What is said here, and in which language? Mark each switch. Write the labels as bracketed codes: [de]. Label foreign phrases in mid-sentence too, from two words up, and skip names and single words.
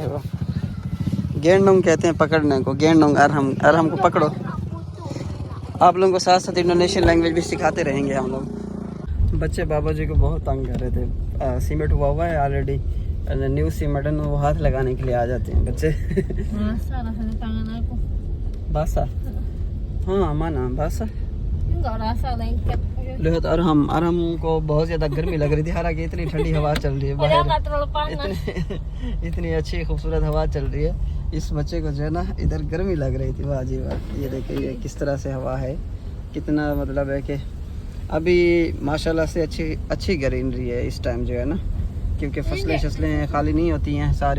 [ur] گینڈونگ کہتے ہیں پکڑنے کو، گینڈونگ ارحم کو پکڑو. آپ لوگوں کو ساتھ ساتھ [en] Indonesian language [ur] بھی سکھاتے رہیں گے ہم لوگ. بچے بابا جی کو بہت تنگ کر رہے تھے، سیمنٹ ہوا ہے آل ریڈی, [en] new cement [ur] ہے، وہ ہاتھ لگانے کے لیے آ جاتے ہیں بچے. [id] Masa rasanya tangan aku. बासा हाँ माना बासा। Enggak rasa lengket. [ur] لحاظ ارحم کو بہت زیادہ گرمی لگ رہی تھی، حالانکہ اتنی ٹھنڈی ہوا چل رہی ہے [id] Padahal [ur] باہر, [id] nggak terlalu panas. [ur] اتنی اچھی خوبصورت ہوا چل رہی ہے۔ اس بچے کو جو ہے نا ادھر گرمی لگ رہی تھی، واہ جی واہ. یہ دیکھیے یہ کس طرح سے ہوا ہے، کتنا مطلب ہے کہ ابھی ماشاءاللہ سے اچھی گرینری ہے اس ٹائم جو ہے نا، کیونکہ فصلیں خالی نہیں ہوتی ہیں ساری.